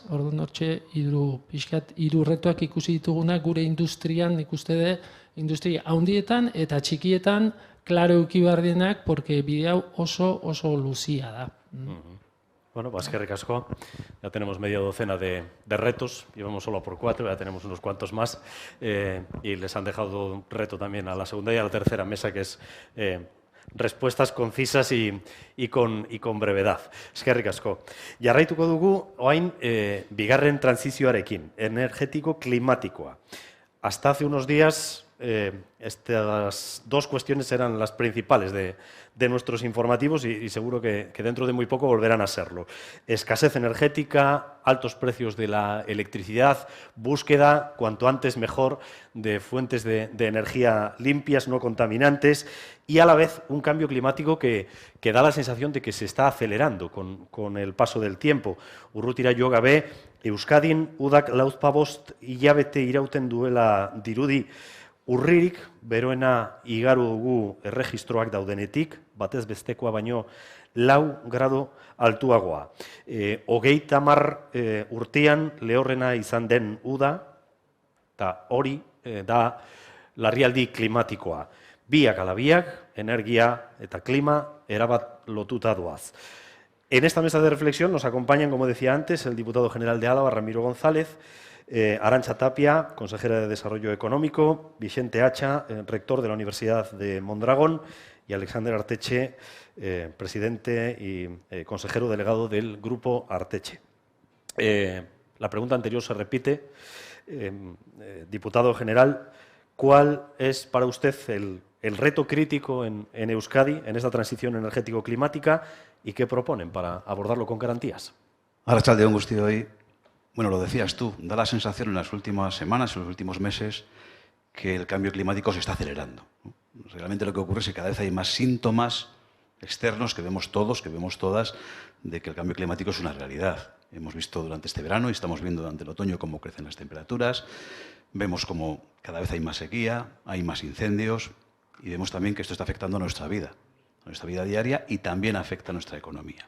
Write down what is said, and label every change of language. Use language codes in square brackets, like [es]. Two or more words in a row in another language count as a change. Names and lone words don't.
[eu] Orduan hortxe hiru retoak ikusi ditugunak gure industrian, ikuste de, industria handietan eta txikietan klaro euki behar dienak, porque bide hau oso luzia da. [es] Bueno, pues [eu] eskerrik asko. [es] Ya tenemos media docena de retos, íbamos solo por 4, ya tenemos unos cuantos más, y les han dejado un reto también a la segunda y a la tercera mesa, que es respuestas concisas y con brevedad. [eu] Eskerrik asko. Jarraituko dugu, orain, bigarren transizioarekin, energético-klimatikoa. [es] Hasta hace unos días, estas dos cuestiones eran las principales de nuestros informativos y seguro que dentro de muy poco volverán a serlo. Escasez energética, altos precios de la electricidad, búsqueda, cuanto antes mejor, de fuentes de energía limpias, no contaminantes, y a la vez un cambio climático que da la sensación de que se está acelerando con el paso del tiempo. [eu] Urrutira jo gabe, Euskadin udak lauzpabost hilabete irauten duela dirudi, urririk beroena igaru dugu erregistroak daudenetik, batez bestekoa baino 4 grado altuagoa. 30 urtean lehorrena izan den uda, eta hori da larrialdi klimatikoa. Biak ala biak, energia eta klima erabat lotuta doaz. [es] En esta mesa de reflexión nos acompañan, como decía antes, el diputado general de Álava, Ramiro González, Arantxa Tapia, consejera de Desarrollo Económico, Vicente Hacha, rector de la Universidad de Mondragón, y Alexander Arteche, presidente y consejero delegado del Grupo Arteche. La pregunta anterior se repite. Diputado general, ¿cuál es para usted el reto crítico en Euskadi, en esta transición energético-climática, y qué proponen para abordarlo con garantías? [eu] Arratsalde on guztioi. [es] Bueno, lo decías tú, da la sensación en las últimas semanas, en los últimos meses, que el cambio climático se está acelerando, ¿no? Realmente lo que ocurre es que cada vez hay más síntomas externos que vemos todos, que vemos todas, de que el cambio climático es una realidad. Hemos visto durante este verano y estamos viendo durante el otoño cómo crecen las temperaturas, vemos cómo cada vez hay más sequía, hay más incendios y vemos también que esto está afectando a nuestra vida diaria y también afecta a nuestra economía.